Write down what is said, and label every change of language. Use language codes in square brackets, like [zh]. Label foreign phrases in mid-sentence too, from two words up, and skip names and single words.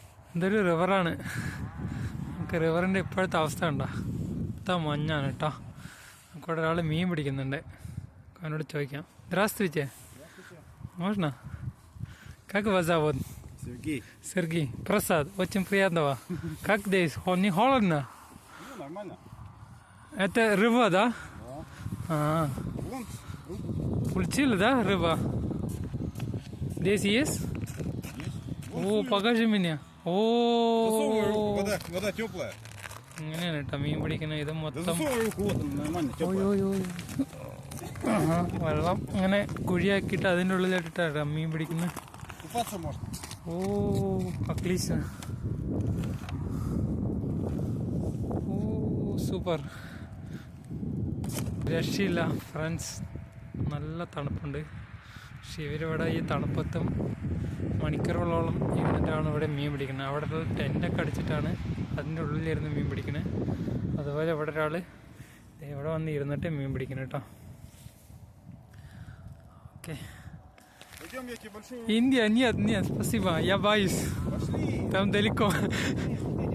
[ml] ഇതൊരു റിവറാണ്. നമുക്ക് റിവറിൻ്റെ ഇപ്പോഴത്തെ അവസ്ഥ ഉണ്ടോ? മൊത്തം മഞ്ഞാണ് കേട്ടോ. നമുക്ക് ഒരാൾ മീൻ പിടിക്കുന്നുണ്ട്. അവനോട് ചോദിക്കാം. [ru] Здравствуйте. Можно? Как вас зовут? Сергей. Сергей. Просад. Очень приятного. Как здесь? Не холодно? Ну, нормально. Это рыба, да? Да. А, Вон, Получили, да, рыба? Здесь есть? есть. О, покажи мне. Засовывай руку, О, вода теплая. [ml] ഇങ്ങനെയാണ് കേട്ടോ മീൻ പിടിക്കുന്നത്. ഇത് [ru] Да [ml] മൊത്തം [ru] засовывай руку, вот она нормально, теплая. [ml] വെള്ളം ഇങ്ങനെ കുഴിയാക്കിയിട്ട് അതിൻ്റെ ഉള്ളിലായിട്ടാണ് മീൻ പിടിക്കുന്നത്. [ru] Купаться можно. [ml] ഓ, отлично. ഓ, സൂപ്പർ. രക്ഷയില്ല ഫ്രണ്ട്സ്. നല്ല തണുപ്പുണ്ട്. പക്ഷെ ഇവരിവിടെ ഈ തണുപ്പത്തും മണിക്കൂറുകളോളം ഇരുന്നിട്ടാണ് ഇവിടെ മീൻ പിടിക്കുന്നത്. അവിടെ ടെൻ്റൊക്കെ അടിച്ചിട്ടാണ് അതിൻ്റെ ഉള്ളിലിരുന്ന് മീൻ പിടിക്കുന്നത്. അതുപോലെ ഇവിടെ ഒരാൾ ഇവിടെ വന്ന് ഇരുന്നിട്ട് മീൻ പിടിക്കണം കേട്ടോ. ഓക്കെ. [ru] Пойдем, я тебе большую... Индия, нет, спасибо, я боюсь. Пошли. Там далеко.